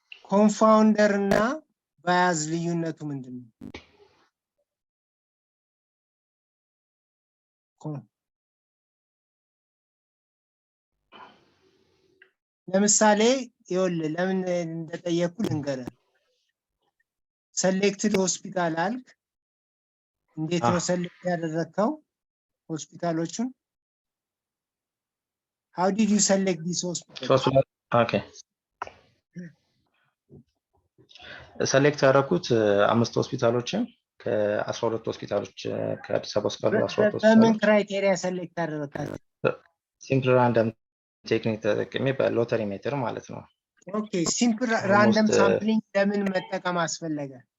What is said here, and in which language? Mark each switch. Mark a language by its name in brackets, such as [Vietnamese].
[Amharic] ኮንፋውንደር እና ባያዝ ልዩነቱ ምንድነው ለምሳሌ ይኸውልህ ለምን እንደጠየኩ ልንገርህ። ሰሌክትድ ሆስፒታል አልክ። እንዴት ነው ሰሌክት ያደረግከው ሆስፒታሎቹን? [English] How did you select these hospitals? Okay. [Amharic] ሰሌክት ያደረኩት 5 ሆስፒታሎችን ከ12 ሆስፒታሎች ከአዲስ አበባ ውስጥ ካሉ 12 ሆስፒታሎች በምን ክራይቴሪያ ሰሌክት አደረካቸው? ሲምፕል ራንደም ቴክኒክ ተጠቅሜ በሎተሪ ሜትር ማለት ነው። ኦኬ ሲምፕል ራንደም ሳምፕሊንግ ለምን መጠቀም አስፈለገ?